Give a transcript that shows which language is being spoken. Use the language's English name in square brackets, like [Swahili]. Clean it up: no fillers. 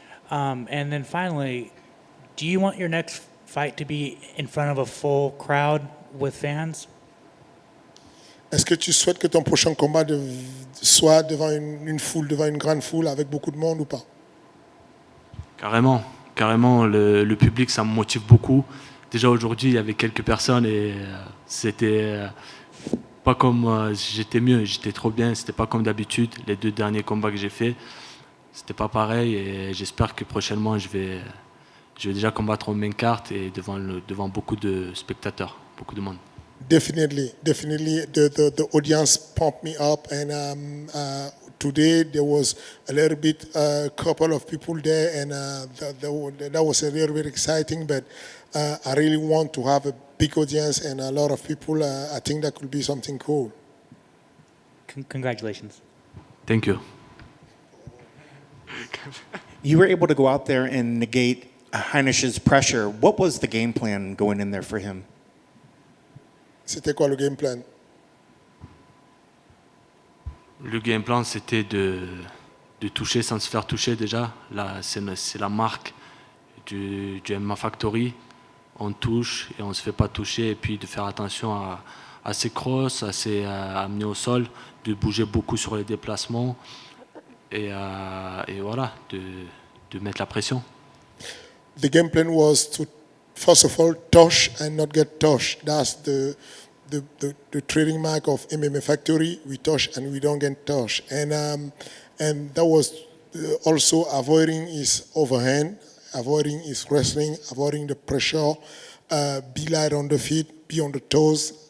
[English] And then finally, do you want your next fight to be in front of a full crowd with fans? [French] Est-ce que tu souhaites que ton prochain combat soit devant une foule, devant une grande foule, avec beaucoup de monde ou pas? Carrément, le public, ça me motive beaucoup. Déjà aujourd'hui, il y avait quelques personnes et c'était pas comme j'étais mieux, j'étais trop bien, c'était pas comme d'habitude. Les 2 derniers combats que j'ai faits, c'était pas pareil et j'espère que prochainement je vais déjà combattre en main carte et devant beaucoup de spectateurs, beaucoup de monde. [English] Definitely. The audience pumped me up, and today there was a little bit, couple of people there, and that was a little bit exciting. But I really want to have a big audience and a lot of people. I think that could be something cool. Congratulations. Thank you. You were able to go out there and negate Heinish's pressure. What was the game plan going in there for him? [French] C'était quoi le game plan? Le game plan, c'était de toucher sans se faire toucher déjà. Là, c'est la marque du MMA Factory. On touche et on ne se fait pas toucher. Et puis de faire attention à ses crosses, à ses amener au sol, de bouger beaucoup sur les déplacements. Et voilà, de mettre la pression. [English] The game plan was to, first of all, touch and not get touched. That's the trading mark of MMA Factory. We touch and we don't get touched. And that was also avoiding his overhand, avoiding his wrestling, avoiding the pressure, be light on the feet, be on the toes.